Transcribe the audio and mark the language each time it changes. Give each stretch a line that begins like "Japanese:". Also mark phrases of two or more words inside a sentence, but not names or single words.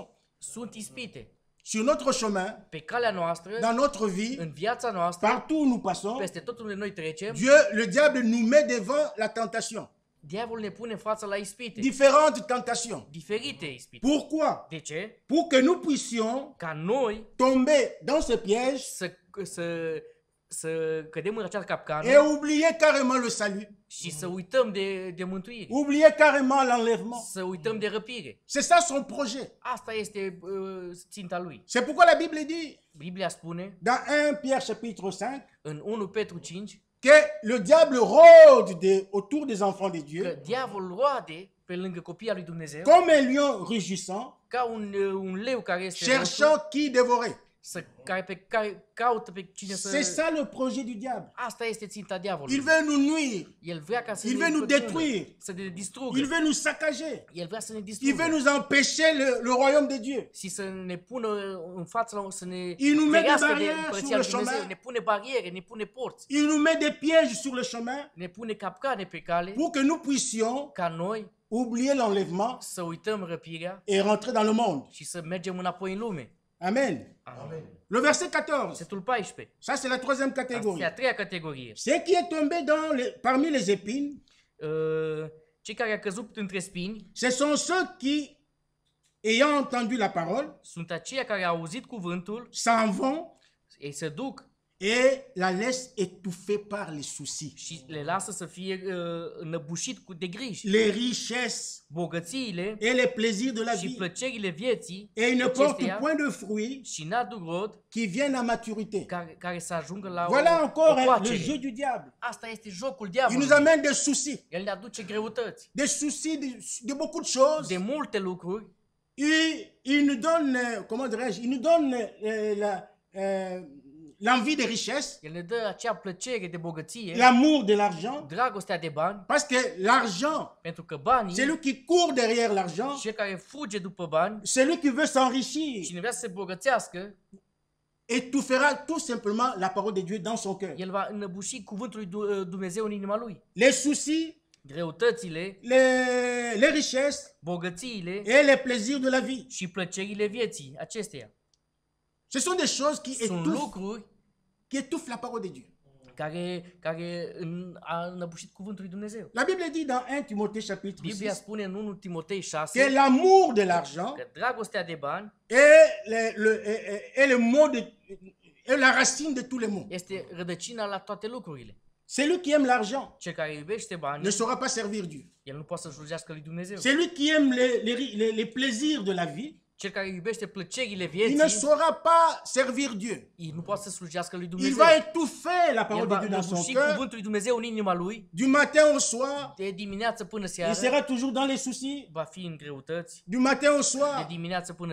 Romanian: Sunt ispite.
French: Sur notre chemin,
Romanian: Pe calea noastră,
French: dans notre vie,
Romanian: în viața noastră,
French: partout où nous passons,
Romanian: peste tot unde noi trecem,
French: Dieu, le diable nous met devant la tentation.
Romanian: diavolul ne pune în fața la ispite.
French: Différentes tentations.
Romanian: Diferite ispite.
French: Pourquoi?
Romanian: De ce?
French: Pour que nous puissions
Romanian: Ca noi
French: tomber dans ce piège
Romanian: să cădem în această capcană
French: et oublier carrément le salut.
Romanian: și să uităm de mântuire.
French: Oublier carrément l'enlèvement.
Romanian: Să uităm de răpire.
French: C'est ça son projet.
Romanian: Asta este ținta lui.
French: C'est pourquoi la Bible dit,
Romanian: Biblia spune
French: dans 1 Pierre chapitre 5,
Romanian: în 1 Petru 5
French: que le diable rôde autour des enfants de
Romanian: că
French: Dieu
Romanian: diavolul roade pe lângă copiii lui Dumnezeu
French: comme un lion rugissant,
Romanian: ca un leu care este
French: cherchant qui dévorer.
Romanian: care caută pe cine
French: C'est
Romanian: să...
French: ça le projet du diable.
Romanian: Asta este ținta
French: Il
Romanian: diavolului.
French: veut nous nuire.
Romanian: El vrea ca să
French: Il
Romanian: ne
French: veut nous
Romanian: pătrundă,
French: détruire.
Romanian: să ne distrugă.
French: Il veut nous saccager.
Romanian: El vrea să ne
French: Il
Romanian: distrugă.
French: veut nous empêcher le royaume de Dieu.
Romanian: Și să ne pună în față, să ne
French: Il nous met des
Romanian: ferească de
French: barrières
Romanian: împărăția
French: sur
Romanian: lui
French: le
Romanian: Dumnezeu.
French: chemin.
Romanian: Ne pune bariere, ne pune porți,
French: Il nous met des pièges sur le chemin
Romanian: ne pune capcane pe cale
French: pour que nous puissions
Romanian: ca noi
French: oublier l'enlèvement
Romanian: să uităm răpirea
French: et rentrer dans le monde.
Romanian: și să mergem înapoi în lume.
French: Amen.
Romanian: Amen.
French: Le verset 14.
Romanian: Versetul 14.
French: Ça, c'est la troisième
Romanian: Asta
French: catégorie.
Romanian: e a treia categorie.
French: Ce qui est tombé parmi les épines,
Romanian: Cei care au căzut între spini
French: ce sont ceux qui, ayant entendu la parole,
Romanian: sunt aceia care au auzit cuvântul,
French: s'en vont
Romanian: ei se duc
French: et la laissent étouffer par les soucis,
Romanian: și le lasă să fie înăbușit de griji.
French: les richesses
Romanian: Bogățiile
French: et les plaisirs de la
Romanian: și
French: vie.
Romanian: plăcerile vieții
French: Et ils ne portent
Romanian: acesteia
French: point de fruits
Romanian: și n-aduc rod
French: qui viennent à maturité.
Romanian: care să ajungă la
French: Voilà
Romanian: o
French: encore le
Romanian: coacere.
French: jeu du diable.
Romanian: Asta este jocul
French: Il nous
Romanian: diavolului.
French: amène des soucis.
Romanian: El ne aduce greutăți.
French: Des soucis de beaucoup de choses.
Romanian: De multe lucruri.
French: Il nous donne, comment dirais-je, il nous donne l'envie de richesse,
Romanian: El ne dă acea plăcere de bogăție,
French: l'amour de l'argent,
Romanian: dragostea de bani,
French: parce que l'argent,
Romanian: pentru că banii,
French: celui qui court derrière l'argent,
Romanian: cel care fuge după bani,
French: celui qui veut s'enrichir,
Romanian: cine vrea să se bogățească,
French: étouffera tout simplement la parole de Dieu dans son cœur.
Romanian: el va înăbuși cuvântul lui Dumnezeu în inima lui.
French: Les soucis,
Romanian: Greutățile,
French: les richesses
Romanian: bogățiile
French: et les plaisirs de la vie.
Romanian: și plăcerile vieții acesteia
French: Ce sont des choses
Romanian: sunt lucruri
French: qui étouffent la parole de Dieu.
Romanian: care a înăbușit cuvântul lui Dumnezeu.
French: La Bible dit dans 1 Timothée chapitre
Romanian: Biblia 6 spune în 1 Timotei
French: que 6 l'amour de l'argent
Romanian: că dragostea de bani
French: est le mot est la racine de tous les maux.
Romanian: este rădăcina la toate lucrurile.
French: Celui qui aime l'argent
Romanian: Cel care iubește
French: ne
Romanian: banii,
French: saura pas servir Dieu.
Romanian: el nu poate să slujească lui Dumnezeu.
French: Celui qui aime les plaisirs de la vie,
Romanian: Cel care iubește plăcerile
French: il ne
Romanian: vieții,
French: saura pas servir Dieu.
Romanian: el nu poate să slujească lui
French: Il
Romanian: Dumnezeu.
French: va étouffer la
Romanian: El
French: parole de
Romanian: va
French: Dieu dans son
Romanian: înăbuși
French: cœur,
Romanian: cuvântul lui Dumnezeu în inima lui,
French: du matin au soir.
Romanian: de dimineață până
French: Il
Romanian: seara,
French: sera toujours dans les soucis,
Romanian: va fi în greutăți,
French: du matin au
Romanian: de
French: soir.
Romanian: dimineață până